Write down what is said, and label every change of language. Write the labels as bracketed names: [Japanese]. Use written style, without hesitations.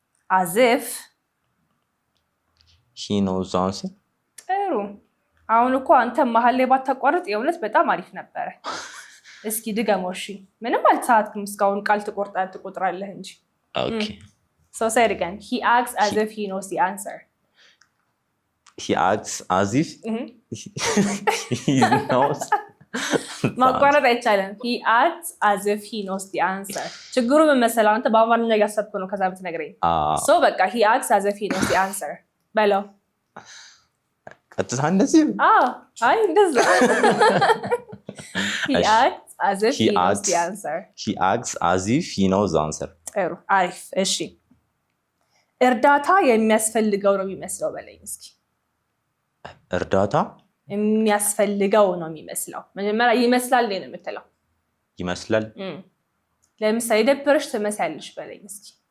[English] as if he knows the answer። [Amharic] ጥሩ። አሁን እኮ አንተ መሀል ላይ ባታቋርጥ የእውነት በጣም አሪፍ ነበረ። እስኪ ድገመው። እሺ ምንም አልተሳትክም እስካሁን። ቃል ትቆጥራለህ እንጂ። [English] so say it again. he acts as if he knows the answer። he acts as if he knows [Amharic] ማቋረጥ አይቻልም። [English] he acts as if he knows the answer። [Amharic] ችግሩ ምን መሰለህ? አንተ በአማርኛ እያሰብክ ነው ከዛ ብትነግረኝ። [English] so በቃ he acts as if he knows the answer በለው። [Amharic] ቀጥታ እንደዚህ አይ እንደዛ [English] he acts as if he knows the answer። he acts as if he knows the answer። [Amharic] ጥሩ አሪፍ። እሺ እርዳታ የሚያስፈልገው ነው የሚመስለው በለኝ እስኪ። እርዳታ የሚያስፈልገው ነው የሚመስለው። መጀመሪያ ይመስላል ነው የምትለው። ይመስላል ለምሳሌ ደብረሽ ትመስያለሽ በለኝ እስኪ።